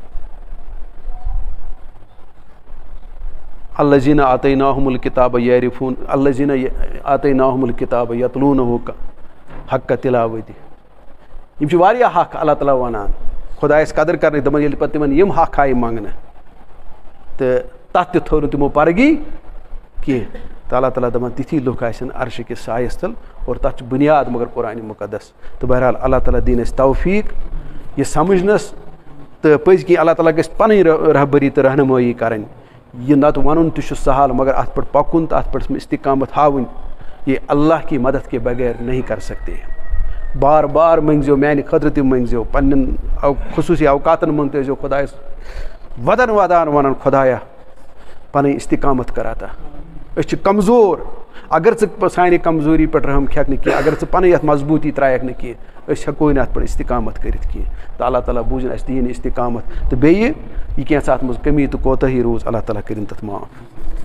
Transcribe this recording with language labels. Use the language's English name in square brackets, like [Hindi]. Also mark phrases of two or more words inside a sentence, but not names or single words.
[Arabic] الذیٖنَ آتَیناہُم الکِتابَ یعرفوٗن الذیٖنَ آتَیناہُم الکِتابَ یتلوٗنہُ حق تِلاوتہِ [Kashmiri] یِم چھِ واریاہ حق اللہ تعالیٰ وَنان خۄدایَس قدٕر کرنٕکۍ دَپان ییٚلہِ پتہٕ تِمن یِم حق آیہِ منٛگنہٕ تہٕ تتھ تہِ تھٲو نہٕ تِمو پرگی کینٛہہ تہٕ اللہ تعالیٰ دَپان تِتھی لُکھ آسن عرشہٕ کِس سایس تل اور تتھ چھُ بُنیاد مگر قرآنِ مُقدس تہٕ بہرحال اللہ تعالیٰ دِیِن اَسہِ توفیٖق یہِ سمجھنس تہٕ پٔزۍ کِنۍ اللہ تعالیٰ گژھِ پنٕنۍ رہبری تہٕ رہنمٲیی کرٕنۍ یہِ نتہٕ ونُن تہِ چھُ سہل مگر اتھ پٮ۪ٹھ پکُن تہٕ اتھ پٮ۪ٹھ استقامت ہاوٕنۍ یہِ [Urdu] اللہ کی مدد کے بغیر نہیں کر سکتے [Kashmiri] بار بار منٛگزیو میانہِ خٲطرٕ تہِ منٛگزیو پننٮ۪ن خصوٗصی اوقاتن منٛز تہِ ٲسۍزیو خۄدایس ودان ودان ونان خۄدایا پنٕنۍ استقامت کر عطا أسۍ چھِ کمزور اگر ژٕ سانہِ کمزوری پٮ۪ٹھ رحم کھٮ۪کھ نہٕ کینٛہہ اگر ژٕ پنٕنۍ یتھ مضبوٗطی ترٛایکھ نہٕ کینٛہہ أسۍ ہٮ۪کوے نہٕ اتھ پٮ۪ٹھ استقامت کٔرِتھ کینٛہہ تہٕ اللہ تعالیٰ بوٗزِنۍ اَسہِ دِیِن استقامت تہٕ بیٚیہِ یہِ کینٛژھا اتھ منٛز کٔمی تہٕ کوتٲہی روٗز اللہ تعالیٰ کٔرِنۍ تتھ معاف